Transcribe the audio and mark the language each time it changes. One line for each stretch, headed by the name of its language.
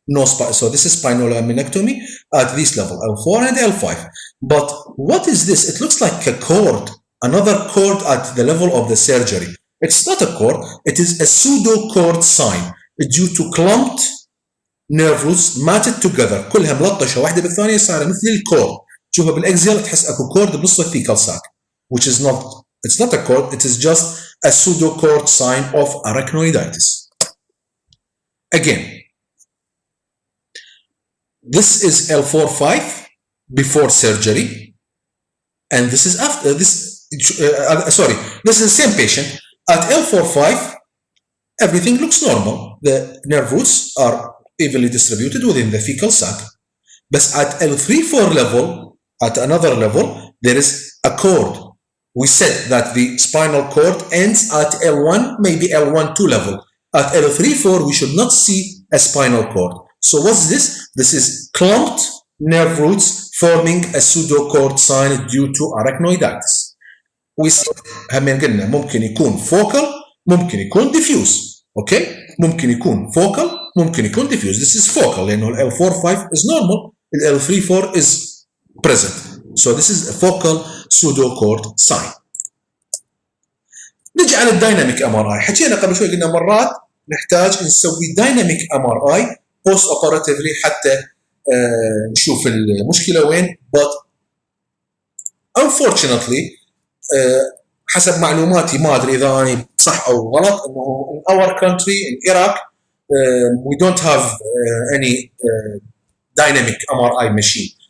English: No spine, so this is spinal laminectomy at this level, L4 and L5. But what is this? It looks like a cord, another cord at the level of the surgery. It's not a cord, it is a pseudo-cord sign due to clumped nerve roots matted together.
Arabic: كلها ملطشة واحدة بالثانية صايرة مثل الكورد. تشوفها بالاكزيال تحس اكو كورد بنص الثيكال ساك.
English: Which is not, it's not a cord, it is just a pseudo-cord sign of arachnoiditis. Again, this is L4-5 before surgery, and this is after this. This is the same patient at L4-5. Everything looks normal. The nerve roots are evenly distributed within the thecal sac. But at L3-4 level, at another level, there is a cord. We said that the spinal cord ends at L1, maybe L1-2 level. At L3-4, we should not see a spinal cord. So what's this? This is clumped nerve roots forming a pseudo-cord sign due to arachnoiditis. We see
Arabic: همين قلنا ممكن يكون focal, ممكن يكون diffuse.
English: Okay?
Arabic: ممكن يكون focal, ممكن يكون diffuse.
English: This is focal
Arabic: لأنه ال
English: L4-5 is normal,
Arabic: ال
English: L3-4 is present. So this is a focal pseudo-cord sign.
Arabic: نجي على الدايناميك ام ار اي. حكينا قبل شوي قلنا مرات نحتاج نسوي دايناميك ام ار اي بوست اوبراتيفلي حتى نشوف المشكله وين.
English: but unfortunately
Arabic: حسب معلوماتي ما ادري اذا انا صح او غلط انه
English: in our country in Iraq we don't have any dynamic MRI machine.